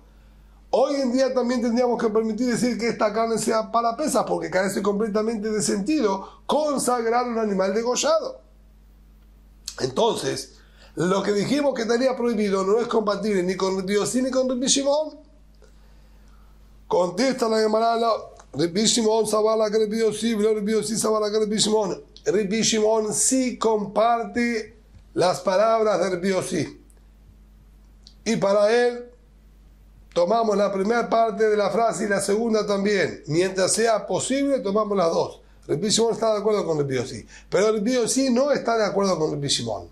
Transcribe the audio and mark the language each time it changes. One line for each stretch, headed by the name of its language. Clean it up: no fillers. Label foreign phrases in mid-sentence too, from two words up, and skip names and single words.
Spanish: Hoy en día también tendríamos que permitir decir que esta carne sea para pesas, porque carece completamente de sentido consagrar un animal degollado. Entonces, lo que dijimos que estaría prohibido no es compatible ni con Rabbi Yossi ni con Rabbi Shimon. Contesta la Gemara, Rabbi Shimon sabala que Rabbi Yossi, Rabbi Yossi sabala que Rabbi Shimon. Rabbi Shimon sí comparte las palabras de Rabbi Yossi. Y para él tomamos la primera parte de la frase y la segunda también. Mientras sea posible, tomamos las dos. Rabbi Shimon está de acuerdo con Rabbi Yossi. Pero Rabbi Yossi no está de acuerdo con Rabbi Shimon.